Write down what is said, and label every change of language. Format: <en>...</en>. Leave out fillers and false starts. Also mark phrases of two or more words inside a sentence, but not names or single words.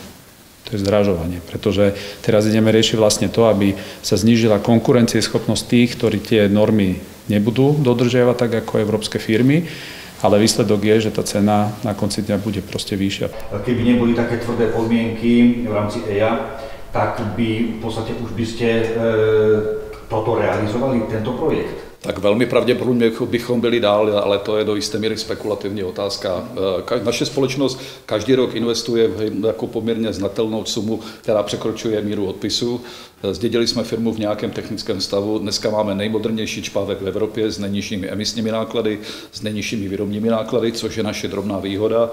<sk>To je zdražovanie, pretože teraz ideme riešiť vlastne to, aby sa znížila konkurencieschopnosť tých, ktorí tie normy nebudú dodržiavať tak ako európske firmy, ale výsledok je, že tá cena na konci dňa bude proste vyššia. Keby neboli také tvrdé podmienky v rámci EIA, tak by v podstate už by ste toto realizovali, tento projekt?</sk> <cs>Tak velmi pravděpodobně bychom byli dál, ale to je do jisté míry spekulativní otázka. Naše společnost každý rok investuje jako poměrně znatelnou sumu, která překročuje míru odpisu. Zdědili jsme firmu v nějakém technickém stavu. Dneska máme nejmodernější čpávek v Evropě s nejnižšími emisními náklady, s nejnižšími výrobními náklady, což je naše drobná výhoda.</cs>